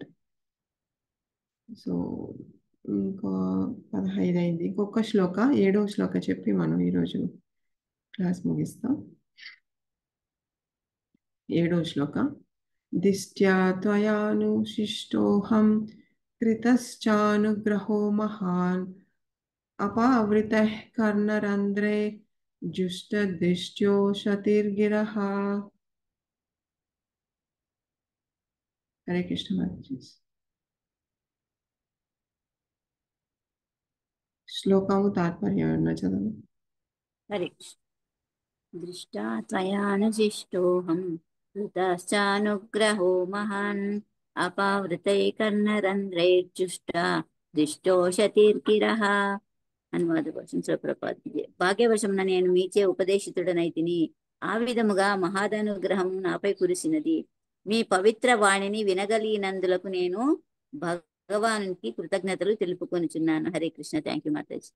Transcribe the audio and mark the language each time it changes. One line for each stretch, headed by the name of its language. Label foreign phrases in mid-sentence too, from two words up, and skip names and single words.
Telugu: సో ఇంకో 15 అయింది. ఇంకొక శ్లోక 7వ శ్లోక చెప్పి మనం ఈరోజు క్లాస్ ముగిస్తాం.
Sanskrit: 7వ శ్లోక. దిష్ట్యా త్వయానుశిష్టోహం कृतश्चानुग्रहो महान् अपावृतः कर्णरन्ध्रे जुष्टदिष्ट्यो शतिर्गिरः।
Hindi: हरे कृष्ण माताजी।
Telugu: శ్లోకము తాత్పర్యం ఏమన్నా చదవండి.
Sanskrit: हरे दृष्टा त्वयानुशिष्टोऽहं कृतश्चानुग्रहो महान् अपावृतैकर्णरन्ध्रैर्जुष्टा दिष्टोषतीर्किरः
Telugu: అనువాద కోసం ప్రపాదించే భాగ్యవశమున నేను మీచే ఉపదేశితుడనైతిని. ఆ విధముగా మహాదనుగ్రహము నాపై కురిసినది. మీ పవిత్ర వాణిని వినగలిగినందులకు నేను భగవానునికి కృతజ్ఞతలు తెలుపుకొనుచున్నాను. హరే కృష్ణ.
English: thank you
Telugu: మాతాజీ.